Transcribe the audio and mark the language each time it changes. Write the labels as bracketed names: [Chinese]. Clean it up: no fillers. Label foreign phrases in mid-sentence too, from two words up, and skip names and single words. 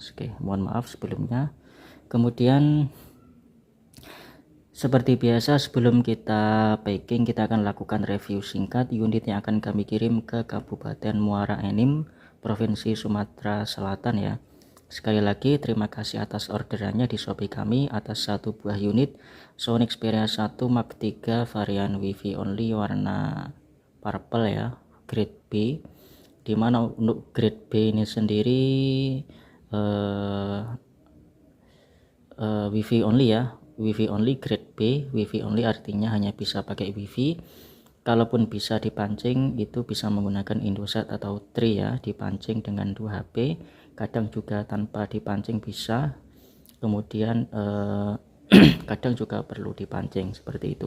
[Indonesian] Oke, mohon maaf sebelumnya. Kemudian seperti biasa, sebelum kita packing kita akan lakukan review singkat unit yang akan kami kirim ke Kabupaten Muara Enim, Provinsi Sumatera Selatan ya. Sekali lagi terima kasih atas orderannya di Shopee kami atas satu buah unit Sony Xperia 1 Mark 3 varian [English] Wi-Fi only [Indonesian] warna purple ya, [English] grade B, [Indonesian] dimana untuk [English] grade B [Indonesian] ini sendiri [English] Wi-Fi only [Indonesian] ya, [English] Wi-Fi only grade B. Wi-Fi only [Indonesian] artinya hanya bisa pakai Wi-Fi. Kalaupun bisa dipancing itu bisa menggunakan Indosat atau Tri ya, dipancing dengan 2 HP, kadang juga tanpa dipancing bisa. Kemudian kadang juga perlu dipancing seperti itu.